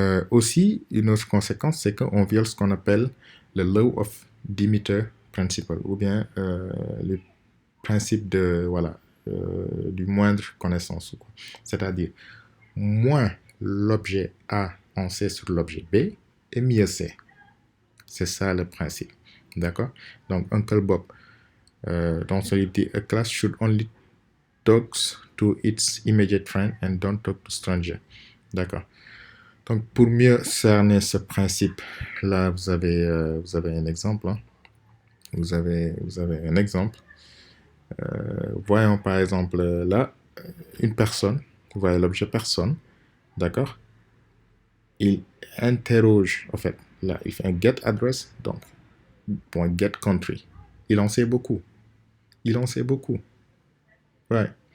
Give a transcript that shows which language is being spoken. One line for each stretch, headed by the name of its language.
French: Aussi, une autre conséquence, c'est qu'on viole ce qu'on appelle le law of Demeter principle, ou bien le principe de, voilà, du moindre connaissance. C'est-à-dire, moins l'objet A en sait sur l'objet B, et mieux c'est. C'est ça le principe. D'accord? Donc, Uncle Bob, dans son livre dit,
English: a class should only talk to its immediate friend and don't talk to stranger.
French: D'accord? Donc, pour mieux cerner ce principe-là, vous avez un exemple. Hein. Vous avez un exemple. Voyons par exemple là, une personne. Vous voyez l'objet personne. D'accord? Il interroge, en fait, là, il fait un get address, donc, point get country. Il en sait beaucoup. Il en sait beaucoup. Ouais.